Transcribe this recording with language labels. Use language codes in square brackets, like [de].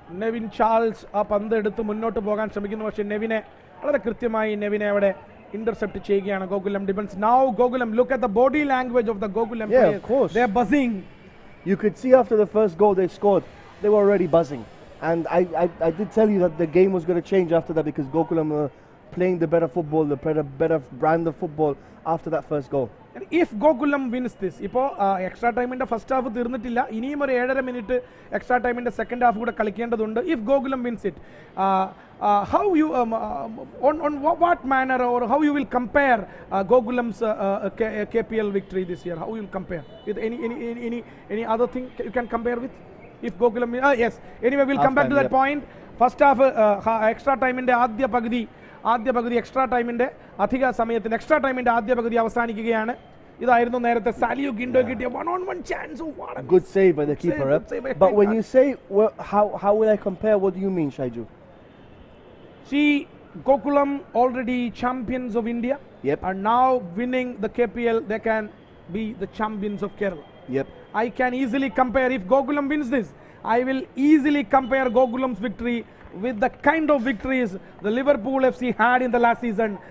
[ml] Nevin Charles ആ പന്ത് എടുത്ത് മുന്നോട്ട് പോകാൻ ശ്രമിക്കുന്നു. പക്ഷേ നെവിനെ വളരെ കൃത്യമായി അവിടെ intercept ചെയ്യുകയാണ് Gokulam defense. [en] Now Gokulam, look at the body language of the Gokulam players. Of course. They're buzzing. You could see after the first goal they scored, they were already buzzing. And I did tell you that the game was going to change after that, because Gokulam were playing the better football, the better brand of football after that first goal. And if Gokulam wins this, [ml] ഇപ്പോൾ extra ടൈമിൻ്റെ first half തീർന്നിട്ടില്ല, ഇനിയും ഒരു 7.5 minute extra ടൈമിൻ്റെ second half കൂടെ കളിക്കേണ്ടതുണ്ട്. [en] If Gokulam wins it, how you on what manner, or how you will compare Gokulam's KPL victory this year? How you will compare with any other thing you can compare with? If Gokulam, yes. Anyway, we'll come back to that point. First half extra time- [ml] ന്റെ ആദ്യ പകുതി extra ടൈമിന്റെ അധിക സമയത്തിന് extra ടൈമിന്റെ ആദ്യ പകുതി അവസാനിക്കുകയാണ്. ഇതായിരുന്നു നേരത്തെ സാലിയോ ഗിൻഡോ കിട്ടിയ 1-on-1 chance. [en] Good save by the keeper. But when you say how will I compare, what do you mean, Shaiju? See, Gokulam already champions of India. Yep. And now winning the KPL, they can be the champions of Kerala. Yep. I can easily compare, if Gokulam wins this, I will easily compare Gokulam's victory with the kind of victories the Liverpool FC had in the last season.